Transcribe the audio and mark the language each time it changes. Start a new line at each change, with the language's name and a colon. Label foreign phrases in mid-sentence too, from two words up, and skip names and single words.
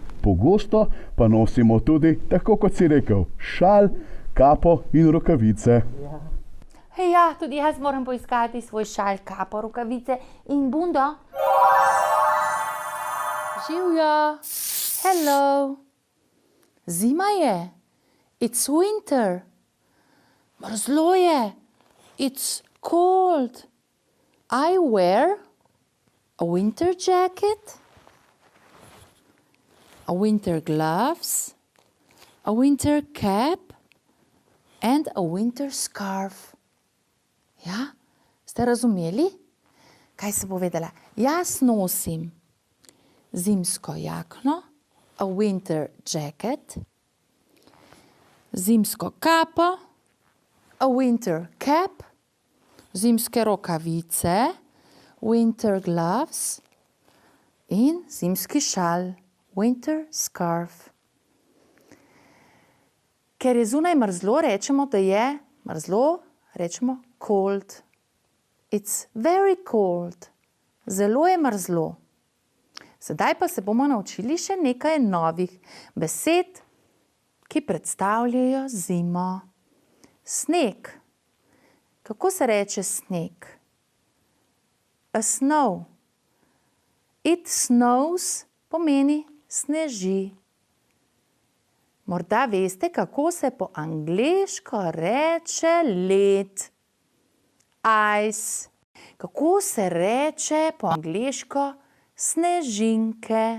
Slovenian: Pogosto pa nosimo tudi, tako kot si rekel, šal, kapo in rokavice. Ja, tudi jaz moram poiskati svoj šal, kapo, rokavice in bundo. Živjo! Hello! Zima je.
English: It's winter.
Slovenian: Mrzlo je.
English: It's cold. I wear a winter jacket, a winter gloves, a winter cap and a winter scarf.
Slovenian: Ja, ste razumeli? Kaj se bo vedela? Jaz nosim zimsko jakno,
English: a winter jacket,
Slovenian: zimsko kapo,
English: a winter cap,
Slovenian: zimske rokavice,
English: winter gloves
Slovenian: in zimski šal,
English: winter scarf.
Slovenian: Ker je zunaj mrzlo, rečemo, da je mrzlo, rečemo cold.
English: It's very cold.
Slovenian: Zelo je mrzlo. Sedaj pa se bomo naučili še nekaj novih besed, ki predstavljajo zimo. Sneg. Kako se reče sneg?
English: A snow. It snows
Slovenian: pomeni sneži. Morda veste, kako se po angleško reče led. Ice. Kako se reče po angleško snežinke?